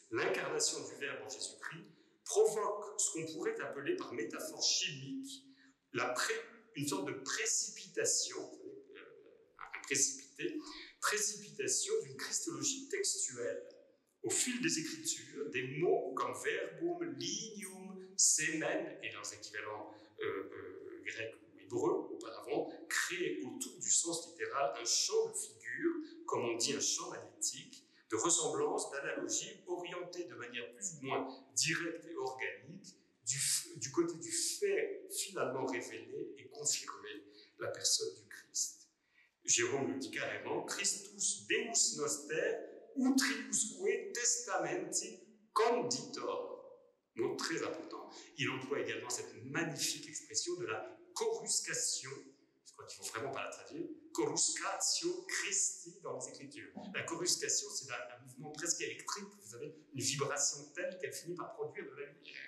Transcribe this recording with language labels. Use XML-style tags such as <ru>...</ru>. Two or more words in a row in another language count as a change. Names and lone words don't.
<fr>L'incarnation du Verbe en Jésus-Christ provoque ce qu'on pourrait appeler par métaphore chimique une sorte de précipitation, précipitation d'une christologie textuelle. Au fil des Écritures, des mots comme</fr> <la>verbum, lignum, semen</la> <fr>et leurs équivalents grecs ou hébreux auparavant créent autour du sens littéral un champ de figure, comme on dit un champ magnétique, de ressemblance, d'analogie, orienté de manière plus ou moins directe et organique du côté du fait finalement révélé et confirmé, la personne du Christ. Jérôme le dit carrément,</fr> <la>Christus Deus noster utriusque testamenti conditor.</la> <fr>Mot très important. Il emploie également cette magnifique expression de la coruscation, je crois qu'il ne faut vraiment pas la traduire,</fr> <la>coruscatio Christi</la> <fr>dans les Écritures. La coruscation, c'est un mouvement presque électrique, vous avez une vibration telle qu'elle finit par produire de la lumière.</fr>